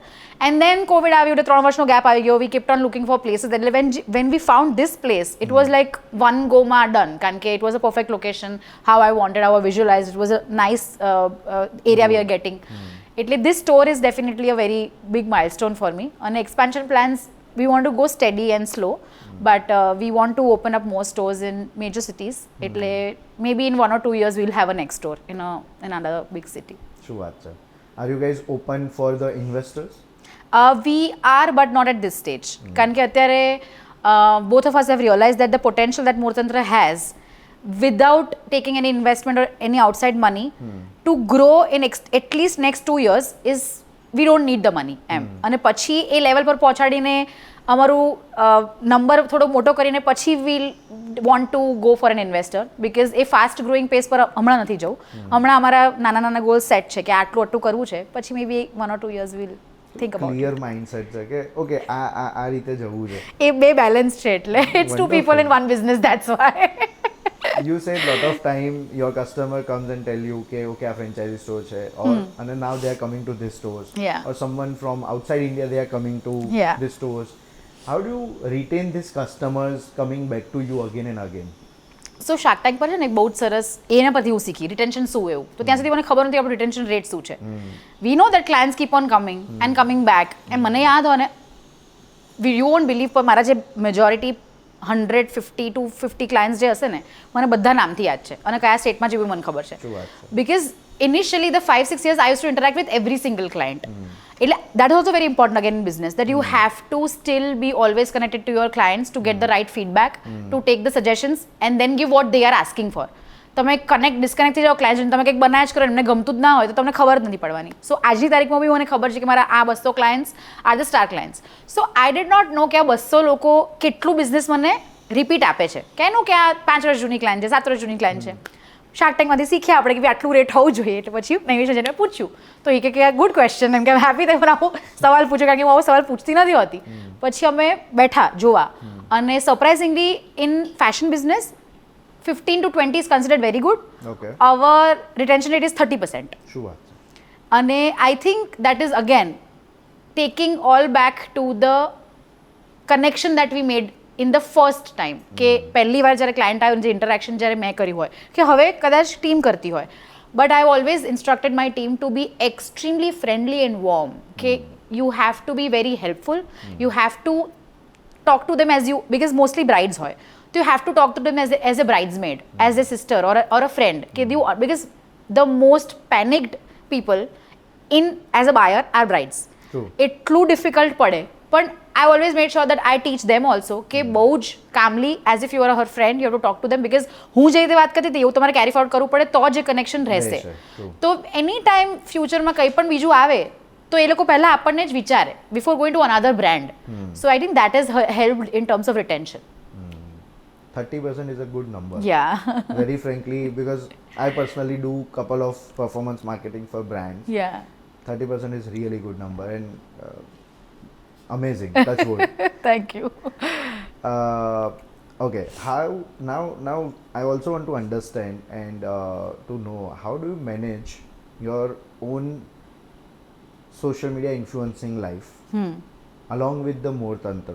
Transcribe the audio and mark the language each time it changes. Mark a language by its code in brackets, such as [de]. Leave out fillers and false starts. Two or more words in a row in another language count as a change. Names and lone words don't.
[en] and then [gu] કોવિડ આવ્યું એટલે 3 વર્ષનો ગેપ આવી ગયો. [en] we kept on looking for places. એટલે when we found this place it was like one go માં done [gu] કારણ કે [en] it was a perfect location, how I wanted, how I visualize, it was a nice area we are getting. એટલે this store is definitely a very big milestone for me. અને expansion plans we want to go steady and slow, but we want to open up more stores in major cities. એટલે maybe in 1 or 2 years we'll have a next store in another big city. [gu] શું વાત છે. [en] Are you guys open for the investors? We are, but not at this stage. [gu] કારણ કે અત્યારે [en] both of us have realized that the potential that Mortantra has without taking any investment or any outside money to grow in at least next 2 years is we don't need the money એમ. [gu] અને પછી એ લેવલ પર પહોંચાડીને અમારું નંબર થોડો મોટો કરીને પછી [en] we'll want to go for an investor because [gu] એ [en] fast growing [gu] પેસ પર હમણાં નથી જવું. હમણાં અમારા નાના ગોલ સેટ છે કે આટલું કરવું છે. [en] પછી maybe 1 or 2 years we'll think about clear mindset [gu] છે કે ઓકે આ રીતે જવું છે. એ બે બેલેન્સ છે એટલે [en] it's 2 people in one business, that's why. You said lot of time your customer comes and tell you okay a franchisee store che or and now they are coming to this stores, or someone from outside India they are coming to this stores. How do you retain these customers coming back to you again and again? [gu] સો શાર્ક ટેન્ક પર છે ને એક બહુ જ સરસ એના પરથી હું શીખી રિટેન્શન શું એવું. તો ત્યાં સુધી મને ખબર નથી આપણું [en] retention rate [gu] શું છે. [en] we know that clients keep on coming and coming back. [gu] એમ મને યાદ હોય ને [en] you won't believe [gu] પર મારા જે મેજોરિટી 150 to 50 ક્લાયન્ટ્સ જે હશે ને મને બધા નામથી યાદ છે અને કયા સ્ટેટમાં જેવું મને ખબર છે. [en] because initially the 5-6 years I used to interact with every single client. એટલે that is also very important again in business that you have to still be always connected to your clients to get the right feedback, to take the suggestions and then give what they are asking for. [gu] તમે ડિસ્કનેક્ટ થઈ જાઓ ક્લાયન્ટ, તમે કંઈક બનાવ્યા જ કરો એમને ગમતું જ ના હોય તો તમને ખબર જ નથી પડવાની. સો આજની તારીખમાં બી મને ખબર છે કે મારા આ 200 ક્લાયન્ટ્સ [en] are the star clients. so I did not know [gu] કે આ 200 લોકો કેટલું બિઝનેસ મને રિપીટ આપે છે. કેનું કે આ 5 વર્ષ જૂની ક્લાયન્ટ છે, 7 વર્ષ જૂની ક્લાયન્ટ છે. શાર્ક ટેન્કમાંથી શીખ્યા આપણે કે આટલું રેટ હોવું જોઈએ. એટલે પછી નૈમિષે જઈને પૂછ્યું તો એ કે [en] good question [gu] એમ કે હેપી થઈ આવો સવાલ પૂછ્યો કારણ કે હું આવો સવાલ પૂછતી નથી હોતી. પછી અમે બેઠા જોવા અને [en] surprisingly in fashion business 15 to 20 is considered very good. Okay. Our retention rate is 30%. [gu] શું વાત છે. [en] અને I think that is again taking all back to the connection that we made in the first time. [gu] કે પહેલી વાર જ્યારે ક્લાયન્ટ આવ્યો જે ઇન્ટરેક્શન જ્યારે મેં કરી હોય કે હવે કદાચ ટીમ કરતી હોય [en] but I always instructed my team to be extremely friendly and warm. કે you have to be very helpful. You have to talk to them as you, because mostly brides હોય. So you have to talk to them as a bridesmaid, as a sister or a friend. Because the most panicked people in as a buyer are brides. True. [gu] એટલું ડિફિકલ્ટ પડે પણ [en] I always made sure that I teach them also [gu] કે બહુ જ કામલી [en] as if you are her friend, you have to talk to them because [gu] હું જે રીતે વાત કરતી હતી એવું તમારે [en] carry forward [gu] કરવું પડે તો જ એ કનેક્શન રહેશે. તો [en] any time [gu] ફ્યુચરમાં કંઈ પણ બીજું આવે તો એ લોકો પહેલાં આપણને જ વિચારે [en] before going to another brand. so I think that is helped in terms of retention. 30% is a good number. Yeah. Very frankly, because I personally do couple of performance marketing for brands. Yeah. 30% is really good number and amazing. Touch wood. Thank you. Okay, how now I also want to understand and to know how do you manage your own social media influencing life along with the Mortantra.